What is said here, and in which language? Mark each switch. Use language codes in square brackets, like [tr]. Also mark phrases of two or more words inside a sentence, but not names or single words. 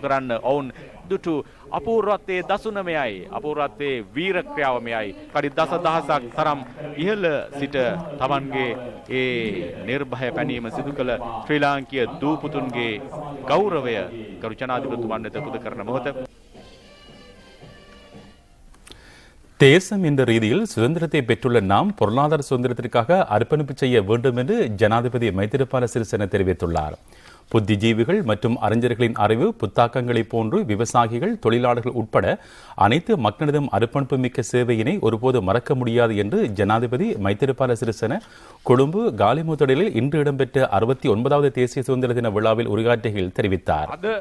[si] කරන්න ඔවුන් දුටු අපූර්වත්වයේ දසුනමයයි අපූර්වත්වයේ වීර ක්‍රියාවමයයි අඩි දසදහසක් තරම් ඉහළ සිට තමන්ගේ ඒ නිර්භය පැනීම සිදු කළ ශ්‍රී ලාංකීය දූපුතුන්ගේ ගෞරවය ගරු ජනාධිපතිතුමන් වෙත පුද කරන මොහොත. [ta] தேசம் என்ற ரீதியில் சுதந்திரத்தை பெற்றுள்ள நாம் பொருளாதார சுதந்திரத்திற்காக அர்ப்பணிப்பு செய்ய வேண்டும் என்று ஜனாதிபதி மைத்திரிபால சிறிசேன தெரிவித்துள்ளார். புத்திஜீவிகள் மற்றும் அறிஞர்களின் அறிவு புத்தாக்கங்களை போன்று விவசாயிகள் தொழிலாளர்கள் உட்பட அனைத்து மக்களிடம் அர்ப்பணிப்பு மிக்க சேவையினை ஒருபோது மறக்க முடியாது என்று ஜனாதிபதி மைத்திரிபால சிறிசேன கொழும்பு காலிமுத்தடலில் இன்று இடம்பெற்ற 69வது தேசிய சுதந்திர தின விழாவில் உரையாற்றுகையில் தெரிவித்தார்.